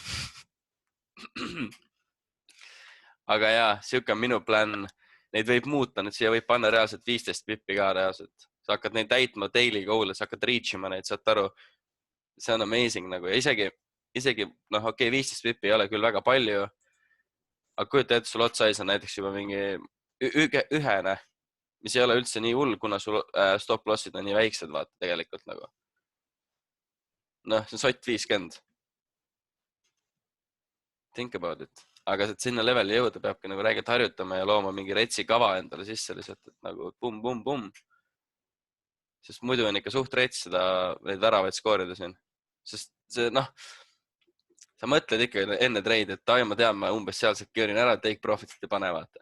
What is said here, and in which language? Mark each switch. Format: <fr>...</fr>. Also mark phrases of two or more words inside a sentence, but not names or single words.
<et>Aga jaa, siuke on minu plan. Neid võib muuta, nüüd siia võib panna reaalselt 15 pippi ka reaalselt. Sa hakkad neid täitma</et> <en>daily goal'e,</en> <et>sa hakkad reachima neid, saad aru. See on amazing nagu ja isegi 15 pippi ei ole küll väga palju, aga kujuta ette, sul lot size on näiteks juba mingi ühene, mis ei ole üldse nii hull, kuna sul</et> <en>stop lossid</en> <et>on nii väiksed, vaata tegelikult nagu. See on sott 50.</et> <en>Think about it.</en> <et>Aga et sinna leveli jõuda peabki nagu räigelt harjutama ja looma mingi retsi kava endale sisse lihtsalt, et nagu pum. Sest muidu on ikka suht rets neid väravaid skoorida siin. Sest see, sa mõtled ikka enne treidi, et ma tean, ma umbes seal secure'in ära,</et> <en>take profitit</en> <et>ei pane, vaata.</et>